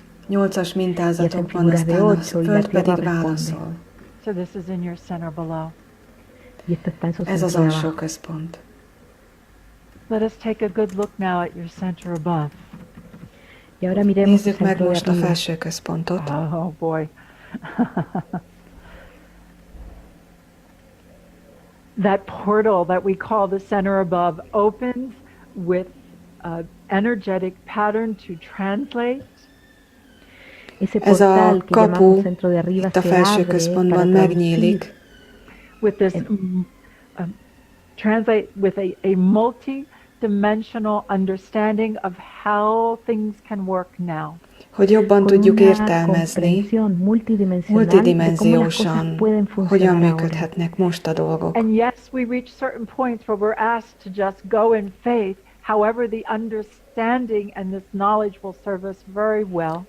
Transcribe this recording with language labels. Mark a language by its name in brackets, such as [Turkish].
[Hungarian] 8-as mintázatok van, aztán a föld pedig válaszol. [English] So this is in your center below. [Hungarian] Ez az alsó központ. [English] Let us take a good look now at your center above. [Hungarian] Nézzük meg most a felső központot. [English] Oh boy. That portal that we call the center above opens with an energetic pattern to translate. [Hungarian] Ez a kapu itt a felső központban megnyílik. [English] With this, translate with a multi-dimensional understanding of how things can work now. [Hungarian] Hogy jobban tudjuk értelmezni, multidimenziósan, hogyan működhetnek most a dolgok. [English] And yes, we reach certain points where we're asked to just go in faith. However, the understanding and this knowledge will serve us very well.